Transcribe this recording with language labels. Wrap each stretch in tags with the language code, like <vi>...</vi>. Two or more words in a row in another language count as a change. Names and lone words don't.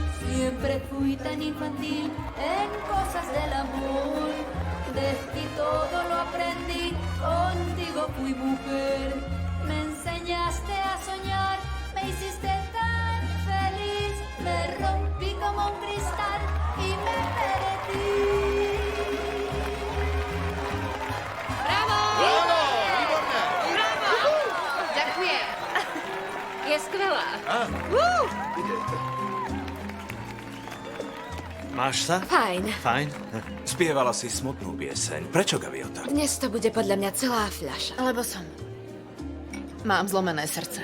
<es>Siempre fui tan infantil en cosas del amor, de ti todo lo aprendí, contigo fui mujer, me enseñaste a soñar, me hiciste tan feliz, me rompí como un cristal y me perdí. Bravo! Bravo! Bravo!</es> <sk>Ďakujem. Je skvelá. Máš sa? Fajn. Fajn. Spievala si smutnú pieseň. Prečo, Gaviota? Dnes to bude podľa mňa celá fľaša. Lebo mám zlomené srdce.</sk>